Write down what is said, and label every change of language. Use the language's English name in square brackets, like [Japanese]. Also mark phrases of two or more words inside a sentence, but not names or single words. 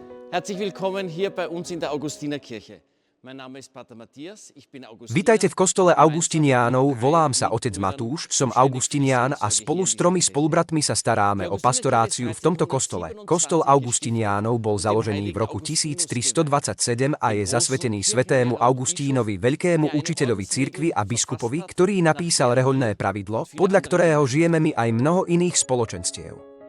[German] Herzlich willkommen hier bei uns in der Augustinerkirche. Mein Name ist Pater Matthias, ich bin Augustiner. [Slovak] Vítajte v kostole Augustiniánov, volám sa otec Matúš, som Augustinián a spolu s 3 spolubratmi sa staráme o pastoráciu v tomto kostole. Kostol Augustiniánov bol založený v roku 1327 a je zasvetený svätému Augustínovi, veľkému učiteľovi cirkvi a biskupovi, ktorý napísal rehoľné pravidlo, podľa ktorého žijeme my aj mnoho iných spoločenstiev.